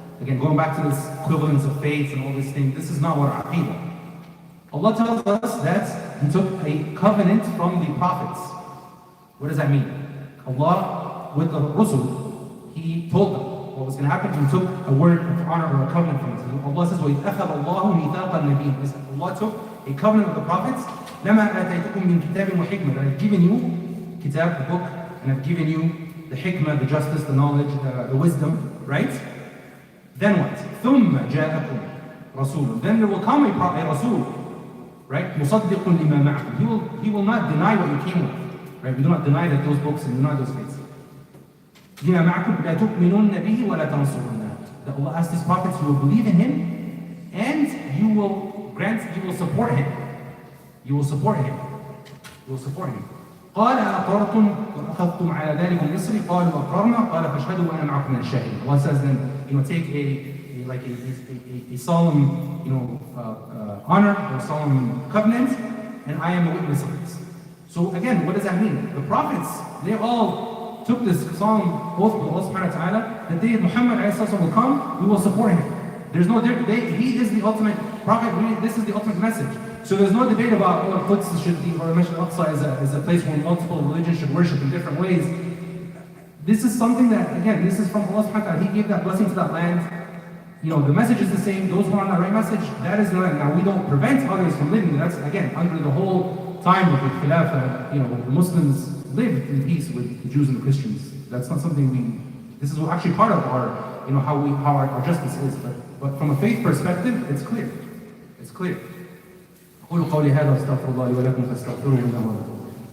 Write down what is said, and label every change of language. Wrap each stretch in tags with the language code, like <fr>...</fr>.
<en>Again, going back to this equivalence of faith and all these things, this is not what our aqidah. Allah tells us that He took a covenant from the prophets. What does that mean? Allah, with the Rusul, He told them what was going to happen. He took a word of honor or a covenant from them. Allah says,</en> <ar>وَإِذْ أَخَذَ اللَّهُ مِيثَاقَ النَّبِيِّينَ.</ar> <en>Allah took a covenant of the prophets.</en> <ar>لَمَا آتَيْتُكُم مِّن كِتَابٍ وَحِكْمَةٍ.</ar> <en>I've given you kitab, the book, and I've given you the hikmah, the justice, the knowledge, the wisdom, right? Then what?</en> <ar>ثُمَّ جَاءَكُمْ رَسُولٌ.</ar> <en>Then there will come a Rasul, right?</en> <ar>مُصَدِّقٌ لِمَا مَعَكُمْ.</ar> <en>He will not deny what you came with, right? We do not deny that those books and deny those faiths.</en> <ar>لِمَا مَعَكُمْ لَا تُؤْمِنُنَّ بِهِ وَلَا تَنْصُرُنَّهُ.</ar> <en>That Allah asked His prophets, you will believe in Him, and you will support Him. You will support Him. You will support Him.</en> <ar>قال أقررتم وأخذتم على ذلكم إصري قالوا أقررنا قال فاشهدوا وأنا معكم من الشاهدين.</ar> <en>Allah says then, take a solemn, honor or solemn covenant, and I am a witness of this. So again, what does that mean? The prophets, they all took this solemn oath with Allah subhanahu wa ta'ala that they, Muhammad will come, we will support him. There's no, he is the ultimate prophet, this is the ultimate message. So there's no debate about Quds should be, or Masjid al-Aqsa is a place where multiple religions should worship in different ways. This is something that, again, this is from Allah subhanahu wa ta'ala. He gave that blessing to that land. The message is the same. Those who are on that right message, that is the land. Now we don't prevent others from living. That's, again, under the whole time of the Khilafah, the Muslims lived in peace with the Jews and the Christians. That's not something this is actually part of our, how our justice is. But from a faith perspective, it's clear. It's clear.</en> <ar>قولوا قولي هذا واستغفر الله لي ولكم فاستغفروه إنه هو الغفور.</ar>